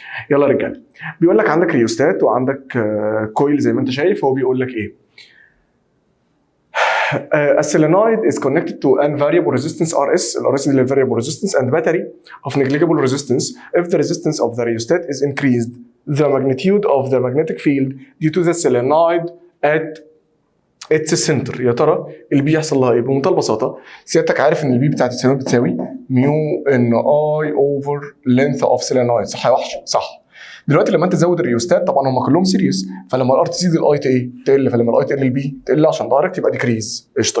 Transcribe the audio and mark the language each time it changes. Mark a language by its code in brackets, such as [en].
[ar] يلا يا رجاله، بيقول لك عندك ريوستات وعندك كويل زي ما انت شايف. هو بيقول لك ايه؟ [en] A solenoid is connected to an variable resistance RS. RS is the variable resistance and battery of negligible resistance. If the resistance of the rheostat is increased, the magnitude of the magnetic field due to the solenoid at its center. [ar] يا ترى البي يحصل لها ايه؟ بمنتهى البساطه، سيادتك عارف ان البي بتاعت السولينويد بتساوي ميو ان اي اوفر لينث اوف solenoid، صح يا وحش؟ صح. دلوقتي لما انت تزود الريوستات، طبعا هم كلهم سيريس، فلما الار تزيد الاي ايه؟ تقل، فلما الاي تقل البي تقل عشان دايركت يبقى ديكريز. قشطه.